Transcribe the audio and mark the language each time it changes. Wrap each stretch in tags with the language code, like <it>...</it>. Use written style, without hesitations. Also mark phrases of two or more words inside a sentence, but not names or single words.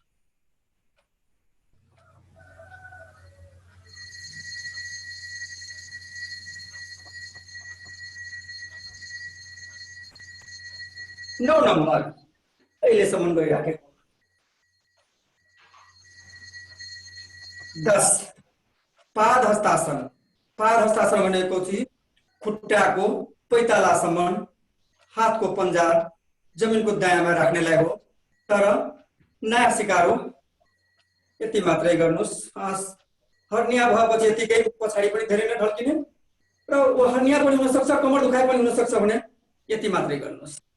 <ne>नौ नम्बर अहिलेसम्म गइराखेको। 10 पाद हस्तासन। पाद हस्तासन भनेको चाहिँ खुट्टाको पैतालासम्म हातको पन्जा जमिनको दायाँमा राख्नेलाई हो। तर नयाँ सिकारो यति मात्रै गर्नुहोस्। हर्निया भएपछि यतिकै पछाडि पनि धेरै नै ढल्किने र हर्निया पनि हुन सक्छ, कमर दुखाइ पनि हुन सक्छ भने यति मात्रै गर्नुहोस्।</ne>